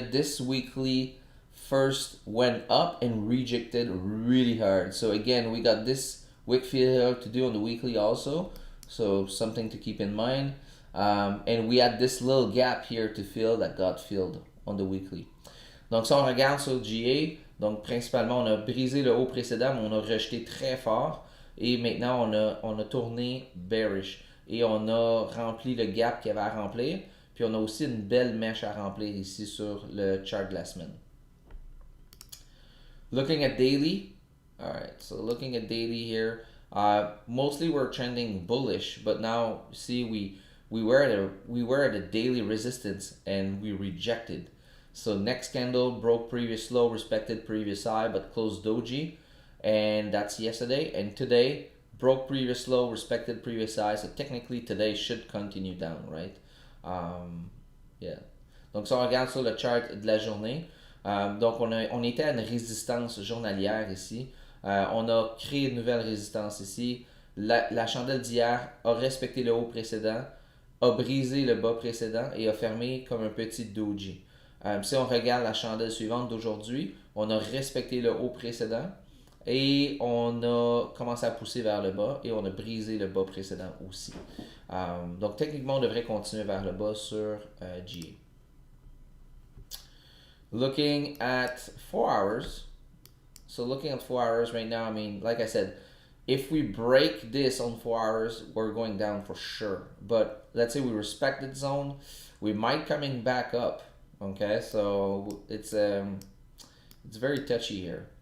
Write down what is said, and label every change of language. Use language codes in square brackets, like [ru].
[en] This weekly first went up and rejected really hard. So again, we got this wick fill to do on the weekly also. So something to keep in mind. And we had this little gap here to fill that got filled on the weekly. [fr] Donc si on regarde sur GA, donc principalement on a brisé le haut précédent, mais on a rejeté très fort. Et maintenant on a tourné bearish. Et on a rempli le gap qu'il y avait à remplir. Puis on a aussi une belle mèche à remplir ici sur le chart de la semaine. [en] Looking at daily. Alright, so looking at daily here. Mostly we're trending bullish, but now see we were at a daily resistance and we rejected. So next candle broke previous low, respected previous high, but closed doji, and that's yesterday. And today broke previous low, respected previous high. So technically today should continue down, right? Yeah. [fr] Donc si on regarde sur le chart de la journée, donc on était à une résistance journalière ici. On a créé une nouvelle résistance ici. La chandelle d'hier a respecté le haut précédent, a brisé le bas précédent et a fermé comme un petit doji. Si on regarde la chandelle suivante d'aujourd'hui, on a respecté le haut précédent et on a commencé à pousser vers le bas et on a brisé le bas précédent aussi. Donc techniquement, on devrait continuer vers le bas sur GA. [en] Looking at 4 hours. So looking at 4 hours right now, I mean, like I said, if we break this on 4 hours, we're going down for sure. But let's say we respect the zone, we might coming back up. Okay, so it's very touchy here.